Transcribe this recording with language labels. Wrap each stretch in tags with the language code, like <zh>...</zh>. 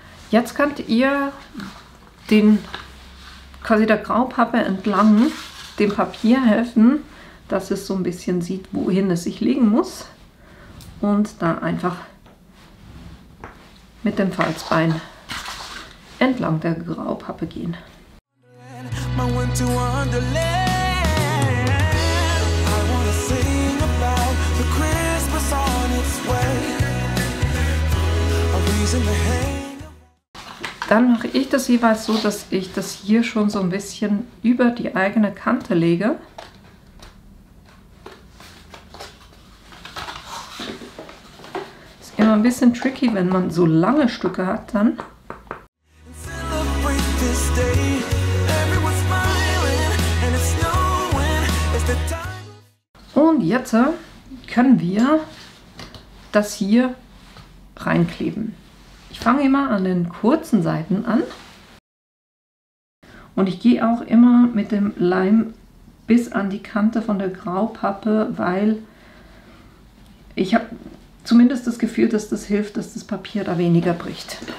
<de>Jetzt könnt ihr quasi der Graupappe entlang dem Papier helfen, dass es so ein bisschen sieht, wohin es sich legen muss. Und da einfach mit dem Falzbein entlang der Graupappe gehen.</de> <en>My winter wonderland. I wanna sing about the Christmas on its way. A reason to hang.</en> <de>Dann mache ich das jeweils so, dass ich das hier schon so ein bisschen über die eigene Kante lege. Ist immer ein bisschen tricky, wenn man so lange Stücke hat dann.</de> <en>Celebrate this day. Everyone's smiling and it's snowing. It's the time.</en> <de>Und jetzt können wir das hier reinkleben. Ich fange immer an den kurzen Seiten an und ich gehe auch immer mit dem Leim bis an die Kante von der Graupappe, weil ich habe zumindest das Gefühl, dass das hilft, dass das Papier da weniger bricht.</de>